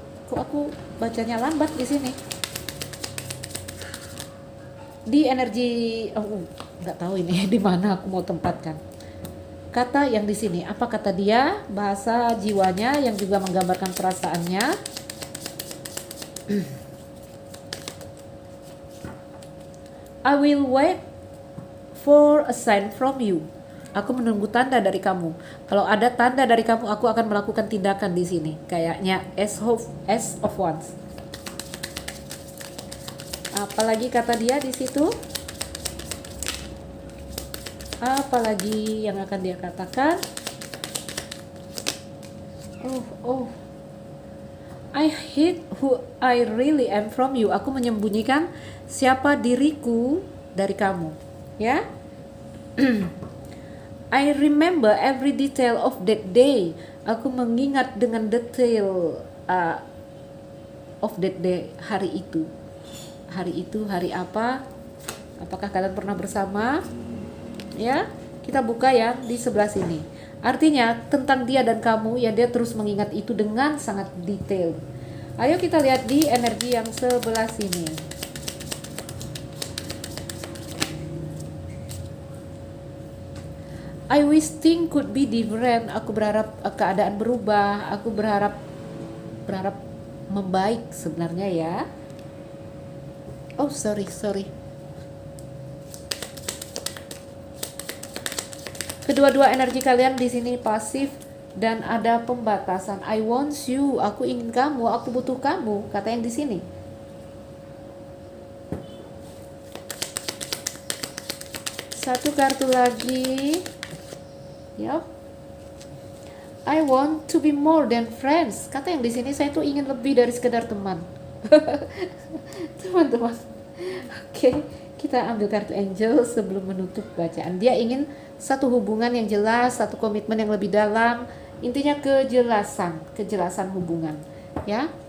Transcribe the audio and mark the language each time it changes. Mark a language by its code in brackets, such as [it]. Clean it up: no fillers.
[id] Kok aku bacanya lambat di sini? Di energi, nggak tahu ini di mana aku mau tempatkan. Kata yang di sini, apa kata dia? Bahasa jiwanya yang juga menggambarkan perasaannya. [en] I will wait for a sign from you. [id] Aku menunggu tanda dari kamu. Kalau ada tanda dari kamu, aku akan melakukan tindakan di sini. Kayaknya Ace of Wands. Apalagi kata dia di situ? Apalagi yang akan dia katakan? [en] I hid who I really am from you. [id] Aku menyembunyikan siapa diriku dari kamu, ya. [en] I remember every detail of that day. [id] Aku mengingat dengan detail [en] of that day, [id] hari itu. Hari itu hari apa? Apakah kalian pernah bersama? Ya, kita buka ya di sebelah sini. Artinya tentang dia dan kamu ya, dia terus mengingat itu dengan sangat detail. Ayo kita lihat di energi yang sebelah sini. [en] I wish things could be different. [id] Aku berharap keadaan berubah. Aku berharap membaik sebenarnya ya. [en] Oh sorry. [id] Kedua-dua energi kalian di sini pasif dan ada pembatasan. [en] I want you, [id] aku ingin kamu, aku butuh kamu, kata yang di sini. Satu kartu lagi. Ya. [en] I want to be more than friends. [id] Kata yang di sini, saya tuh ingin lebih dari sekedar teman. Teman-teman. Oke, kita ambil kartu Angel sebelum menutup bacaan. Dia ingin satu hubungan yang jelas, satu komitmen yang lebih dalam. Intinya kejelasan hubungan, ya.